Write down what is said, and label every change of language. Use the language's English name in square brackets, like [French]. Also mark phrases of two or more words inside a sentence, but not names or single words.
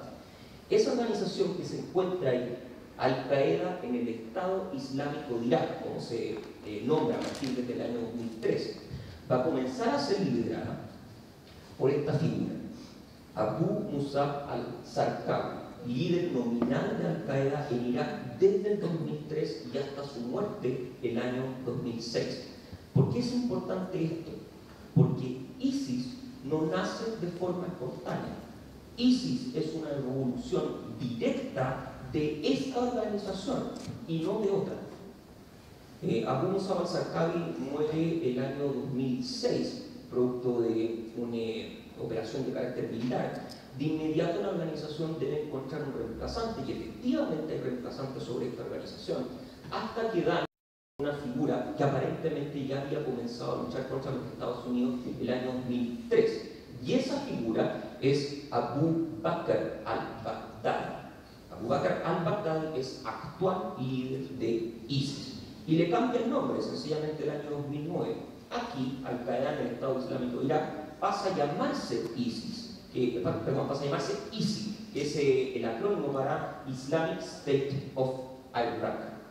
[Spanish] Esa organización que se encuentra ahí, Al-Qaeda en el Estado Islámico de Irak, como se nombra a partir del año 2013, va a comenzar a ser liderada por esta figura, Abu Musab al-Zarqawi, líder nominal de Al-Qaeda en Irak desde el 2003 y hasta su muerte el año 2006. ¿Por qué es importante esto? Porque ISIS no nace de forma espontánea. ISIS es una evolución directa de esta organización y no de otra. Abu Musab al-Zarqawi muere el año 2006, producto de una operación de carácter militar. De inmediato la organización debe encontrar un reemplazante, y efectivamente hay reemplazantes sobre esta organización, hasta que dan una figura que aparentemente ya había comenzado a luchar contra los Estados Unidos el año 2003. Y esa figura es Abu Bakr al-Baghdadi. Abu Bakr al-Baghdadi es actual líder de ISIS. Y le cambia el nombre sencillamente el año 2009. Aquí, Al-Qaeda en el Estado Islámico de Irak pasa a llamarse ISIS, pasa a llamarse ISI, que es el acrónimo para Islamic State of Iraq.